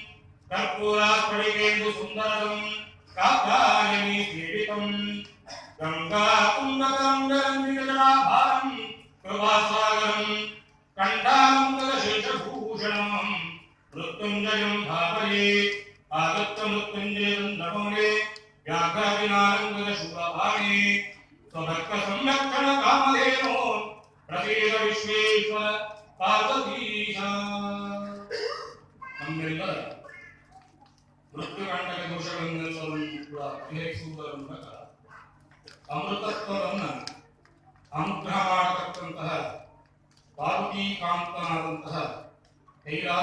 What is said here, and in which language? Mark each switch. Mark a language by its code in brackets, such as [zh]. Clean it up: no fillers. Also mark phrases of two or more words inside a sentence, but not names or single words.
[sa] कर्पूरास्फटिकेन्दुसुन्दरं कात्यायनी सेवितं गङ्गाकुण्डतरङ्गरञ्जितजटाभारं कृपासागरं कण्ठानन्दशेषभूषणं मृत्युञ्जयं भावये आगत्य मृत्युञ्जयं नमोरे व्याघ्रादिनानन्दशूलभाणे स्वभक्तसंरक्षण कामधेनो प्रसीद विश्वेश्वर पार्वतीश। [kn] ನಮ್ಮೆಲ್ಲರ ಮೃತ್ಯುಗಂಟಕ ದೋಷಗಳನ್ನೆಲ್ಲವನ್ನು ಕೂಡ ಪರಿಹರಿಸುವುದರ ಮೂಲಕ ಅಮೃತತ್ವವನ್ನು ಅನುಗ್ರಹ ಮಾಡತಕ್ಕಂತಹ ಪಾರ್ವತೀಕಾಂತನಾದಂತಹ ಕೈಲಾಸ